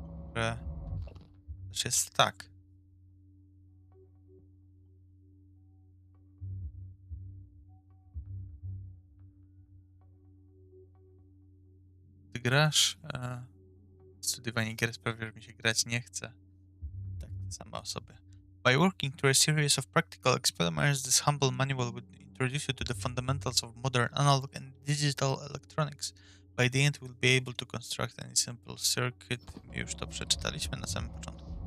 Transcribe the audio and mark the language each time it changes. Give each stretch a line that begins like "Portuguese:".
Polish: które też jest tak. Gdy grasz, studiowanie gier sprawia, że mi się grać nie chce. Tak, te same osoby.
English: By working through a series of practical experiments, this humble manual would introduce you to the fundamentals of modern analog and digital electronics. By the end, we'll be able to construct any simple circuit.
Polish: My już to przeczytaliśmy na samym początku.